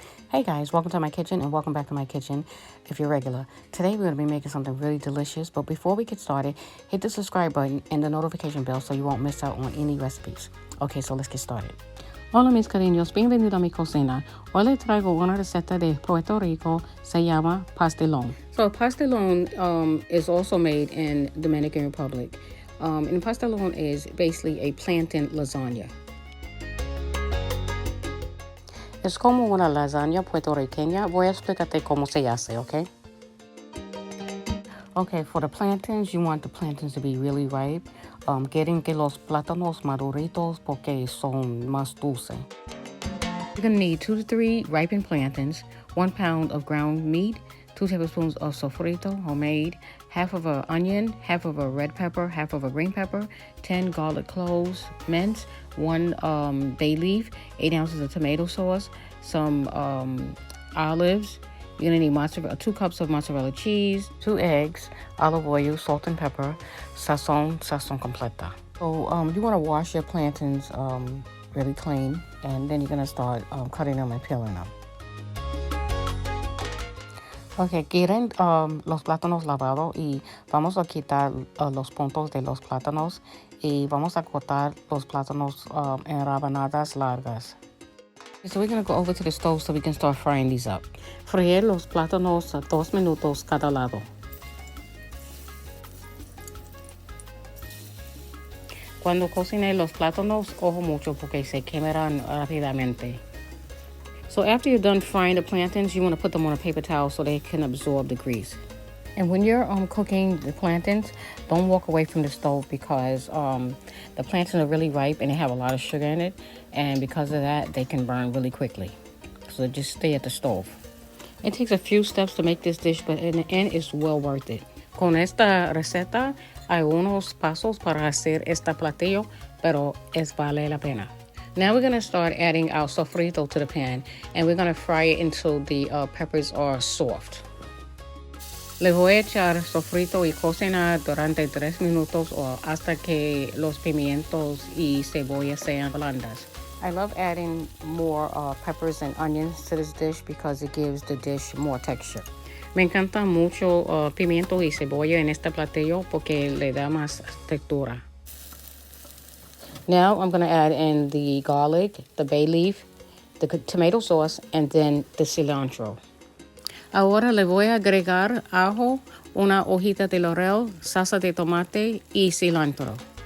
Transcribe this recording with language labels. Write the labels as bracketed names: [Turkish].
[English] Hey guys, welcome to my kitchen and welcome back to my kitchen if you're regular. Today we're going to be making something really delicious, but before we get started, hit the subscribe button and the notification bell so you won't miss out on any recipes. Okay, so let's get started. [Spanish] Hola mis cariños, bienvenido a mi cocina. Hoy les traigo una receta de Puerto Rico, se llama pastelon. [English] So pastelon is also made in Dominican Republic. And pastelon is basically a plantain lasagna. [Spanish] Es como una lasaña puertorriqueña. Voy a explicarte cómo se hace, okay? [English] Okay, for the plantains, you want the plantains to be really ripe. [Spanish] Quieren que los plátanos maduritos porque son más dulces. [English] You're gonna need 2 to 3 ripened plantains, 1 pound of ground meat, 2 tablespoons of sofrito, homemade, half of an onion, half of a red pepper, half of a green pepper, 10 garlic cloves minced, 1 bay leaf, 8 ounces of tomato sauce, some olives. You're gonna need 2 cups of mozzarella cheese, 2 eggs, olive oil, salt and pepper, sazon completa. So you wanna wash your plantains really clean, and then you're gonna start cutting them and peeling them. [Spanish] Ok, quieren los plátanos lavados y vamos a quitar los puntos de los plátanos y vamos a cortar los plátanos en rabanadas largas. [English] So we're going to go over to the stove so we can start frying these up. [Spanish] Freír los plátanos a 2 minutos cada lado. Cuando cocine los plátanos, ojo mucho porque se quemarán rápidamente. [English] So after you're done frying the plantains, you want to put them on a paper towel so they can absorb the grease. And when you're cooking the plantains, don't walk away from the stove because the plantains are really ripe and they have a lot of sugar in it. And because of that, they can burn really quickly. So just stay at the stove. It takes a few steps to make this dish, but in the end, it's well worth it. [Spanish] Con esta receta, hay unos pasos para hacer este platillo, pero vale la pena. [English] Now we're going to start adding our sofrito to the pan, and we're going to fry it until the peppers are soft. [Spanish] Le voy a echar sofrito y cocinar durante 3 minutos o hasta que los pimientos y cebolla sean blandas. [English] I love adding more peppers and onions to this dish because it gives the dish more texture. [Spanish] Me encanta mucho pimiento y cebolla en este platillo porque le da más textura. [English] Now I'm going to add in the garlic, the bay leaf, the tomato sauce, and then the cilantro. [Spanish] Ahora le voy a agregar ajo, una hojita de laurel, salsa de tomate y cilantro.